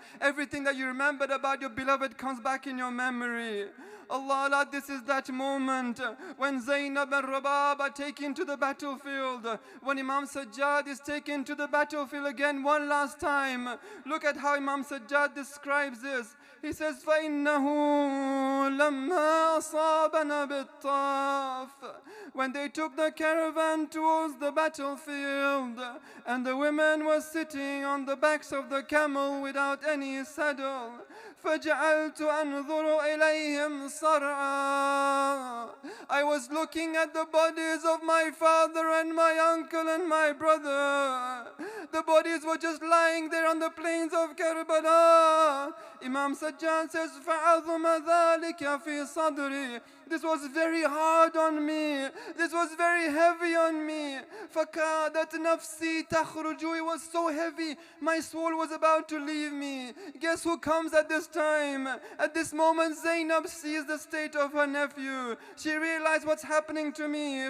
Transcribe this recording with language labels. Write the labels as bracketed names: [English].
[English] Everything that you remembered about your beloved comes back in your memory. Allah, Allah, this is that moment when Zainab and Rabab are taken to the battlefield. When Imam Sajjad is taken to the battlefield again one last time. Look at how Imam Sajjad describes this. He says, [Arabic] فَإِنَّهُ لَمَّا أَصَابَنَا بِالطَّافِ. [English] When they took the caravan towards the battlefield, and the women were sitting on the backs of the camel without any saddle, [Arabic] فَجَعَلْتُ أَنْظُرُ إِلَيْهِمْ صَرْعًا. [English] I was looking at the bodies of my father and my uncle and my brother. The bodies were just lying there on the plains of Karbala. Imam Sajjad says, [Arabic] فَعَظُمَ ذَلِكَ فِي صَدْرِي. [English] This was very hard on me. This was very heavy on me. [Arabic] فَكَادَتْ نَفْسِي تَخْرُجُ. [English] It was so heavy. My soul was about to leave me. Guess who comes at this time? At this moment, Zainab sees the state of her nephew. She realized what's happening to me.